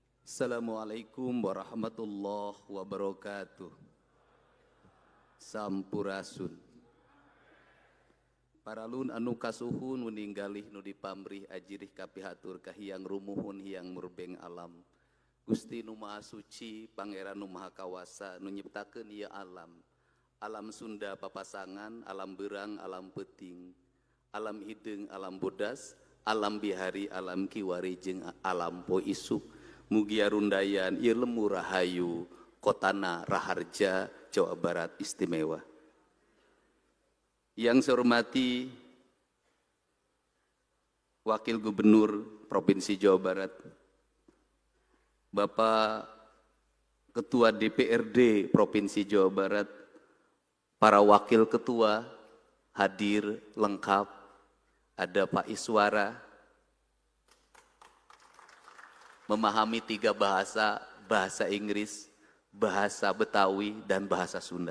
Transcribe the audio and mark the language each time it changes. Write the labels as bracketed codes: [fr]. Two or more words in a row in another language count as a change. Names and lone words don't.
[ar] السلام عليكم ورحمة الله وبركاته. [su] Sampurasun. Paralun anu kasuhun meninggalih nu dipamrih ajirih kapihatur kahiyang rumuhun hiyang murbeng alam. Gusti nu maha suci, pangeran nu maha kawasa, nu nyiptakeun ieu alam. Alam Sunda papasangan, alam berang, alam peting, alam hideung, alam bodas, alam bihari, alam kiwari, jeung alam poisuk. Mugia rundayan ieu lemur rahayu, kotana Raharja, Jawa Barat istimewa. [id] Yang saya hormati Wakil Gubernur Provinsi Jawa Barat, Bapak Ketua DPRD Provinsi Jawa Barat, para Wakil Ketua hadir lengkap, ada Pak Iswara, memahami 3 bahasa, bahasa Inggris, bahasa Betawi, dan bahasa Sunda.